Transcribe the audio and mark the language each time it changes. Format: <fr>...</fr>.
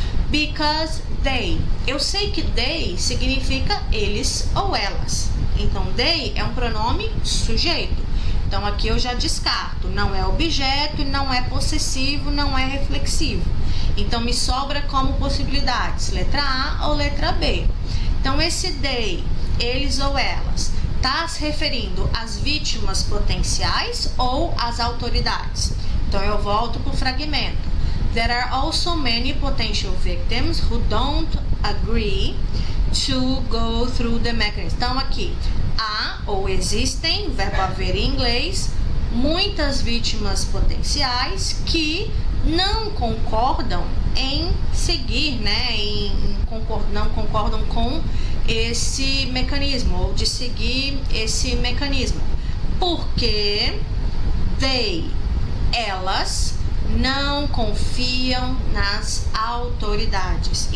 <en>Because they,</en> <pt>eu sei que they significa eles ou elas, então they é um pronome sujeito, então aqui eu já descarto, não é objeto, não é possessivo, não é reflexivo, então me sobra como possibilidades, letra A ou letra B. Então esse they, eles ou elas, está se referindo às vítimas potenciais ou às autoridades? Então eu volto para o fragmento.</pt> <en>There are also many potential victims who don't agree to go through the mechanism.</en> <pt>Então aqui, há ou existem, verbo haver em inglês, muitas vítimas potenciais que não concordam em seguir, né, não concordam com esse mecanismo, ou de seguir esse mecanismo, porque elas não confiam nas autoridades.</pt>